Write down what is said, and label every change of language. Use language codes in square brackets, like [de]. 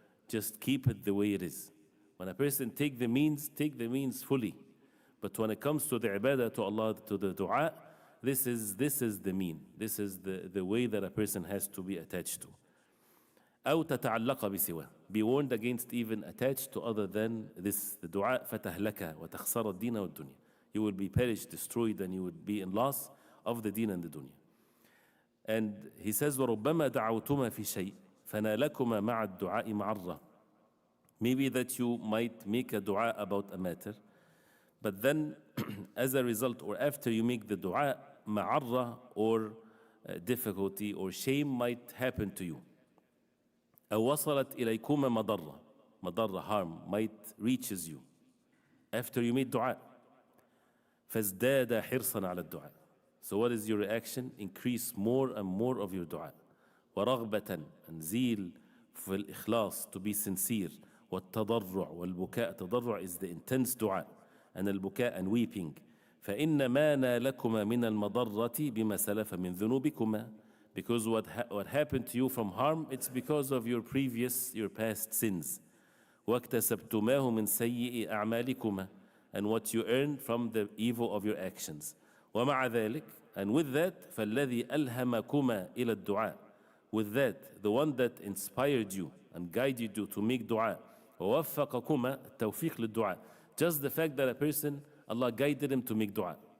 [en] Just keep it the way it is. When a person take the means fully. But when it comes to the ibadah, to Allah, to the dua, this is the mean. This is the way that a person has to be attached to. [ar] أو تتعلق بسواه. [en] Be warned against even attached to other than this, the dua. [ar] فتهلك وتخسر الدين والدنيا. [en] You will be perished, destroyed, and you would be in loss of the deen and the dunya. And he says, [ar] وَرُبَّمَا دَعَوْتُمَا فِي شَيْءٍ فَنَالَكُمَا مَعَ الدُّعَاءِ مَعَرَّةً. [en] Maybe that you might make a dua about a matter, but then as a result, or after you make the dua, ma'arra, or difficulty or shame might happen to you. [ar] أو وصلت إليكما مضرة, [en] harm might reaches you after you made dua. [ar] فازداد حرصا على الدعاء. [en] So what is your reaction? Increase more and more of your dua. [ar] ورغبة, [en] and zeal for الإخلاص, to be sincere. [ar] والتضرع والبكاء. [en] تضرع is the intense dua, and البكاء and weeping. [ar] فإن ما نالكما من المضرة بما سلف من ذنوبكما. [en] Because what happened to you from harm, it's because of your past sins. [ar] وَاكْتَسَبْتُمَاهُ مِنْ سَيِّئِ أَعْمَالِكُمَا, [en] and what you earned from the evil of your actions. [ar] وَمَعَ ذَلِكَ, [en] and with that, [ar] فَالَّذِي أَلْهَمَكُمَا إِلَى الدُّعَاء, [en] with that, the one that inspired you and guided you to make dua, [ar] وَوَفَّقَكُمَا التَّوْفِيقِ لِلدُّعَاء, [en] just the fact that a person, Allah guided him to make dua.